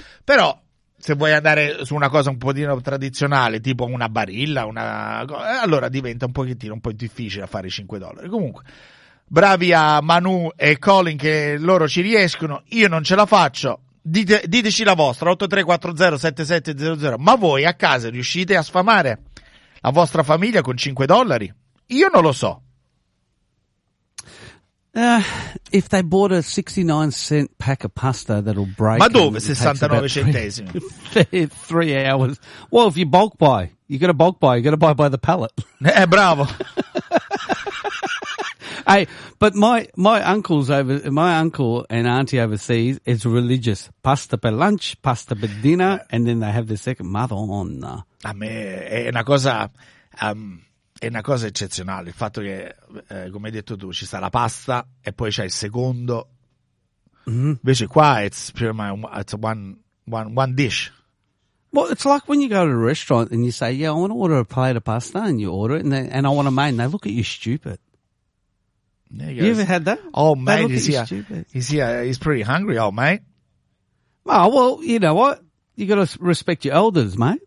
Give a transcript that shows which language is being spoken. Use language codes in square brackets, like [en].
[it] Però, se vuoi andare su una cosa un pochino tradizionale, tipo una Barilla, allora diventa un po' difficile a fare $5. Comunque, bravi a Manu e Colin che loro ci riescono, io non ce la faccio. Diteci la vostra, 83407700. Ma voi a casa riuscite a sfamare la vostra famiglia con $5? Io non lo so. [en] If they bought a 69 cent pack of pasta that'll break. [it] Ma dove 69 centesimi? [en] Three hours. Well, if you bulk buy, you gotta bulk buy, you gotta buy by the pallet. [it] Bravo. [en] Hey, but my uncle and auntie overseas is religious. Pasta per lunch, pasta per dinner, and then they have the second Madonna. [it] A me è una cosa eccezionale. Il fatto che, come hai detto tu, ci sta la pasta e poi c'è il secondo. Mm-hmm. Invece qua [en] it's one dish. Well, it's like when you go to a restaurant and you say, yeah, I want to order a plate of pasta, and you order it, and I want a main. They look at you stupid. There you ever had that? Oh, mate, he's pretty hungry, old mate. Oh, well, you know what? You got to respect your elders, mate.